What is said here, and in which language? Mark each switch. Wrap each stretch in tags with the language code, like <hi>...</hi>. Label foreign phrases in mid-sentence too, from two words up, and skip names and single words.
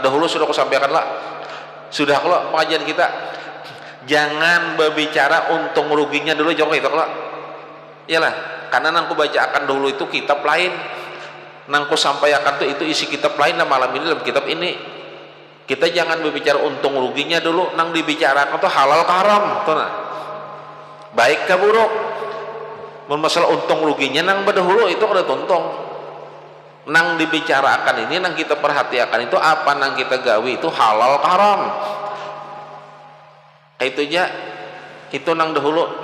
<id>Dahulu sudah aku sampaikan lah. Sudah kalau pengajian kita jangan berbicara untung ruginya dulu, jangan itu kalau.</id> <bjn>Iyalah, karena nangku bacakan dahulu itu kitab lain. Nangku sampaikan tuh itu isi kitab lain. Nah malam ini dalam kitab ini kita jangan berbicara untung ruginya dulu. Nang dibicarakan tuh halal ke haram tuh nah. Baik ke buruk. Masalah untung ruginya nang berdahulu itu ada tuntung. Nang dibicarakan ini nang kita perhatikan itu apa nang kita gawi itu halal ke haram. Itu aja itu nang dahulu.</bjn>